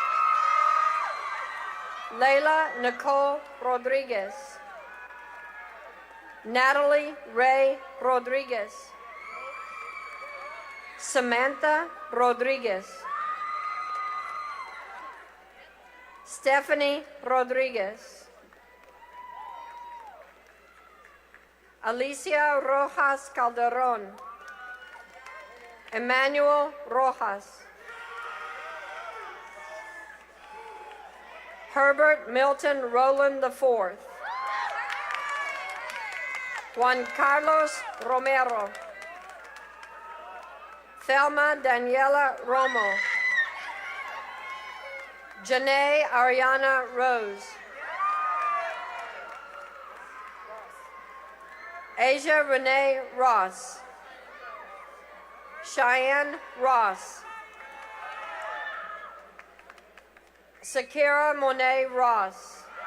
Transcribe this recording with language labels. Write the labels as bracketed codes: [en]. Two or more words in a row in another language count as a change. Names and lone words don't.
[en] Leila Nicole Rodriguez. Natalie Ray Rodriguez. Samantha Rodriguez. Stephanie Rodriguez. Alicia Rojas Calderon. Emmanuel Rojas. Herbert Milton Rowland IV. Juan Carlos Romero. Thelma Daniela Romo. Janae Ariana Rose. Asia Renee Ross. Cheyenne Ross. Sakira Monet Ross.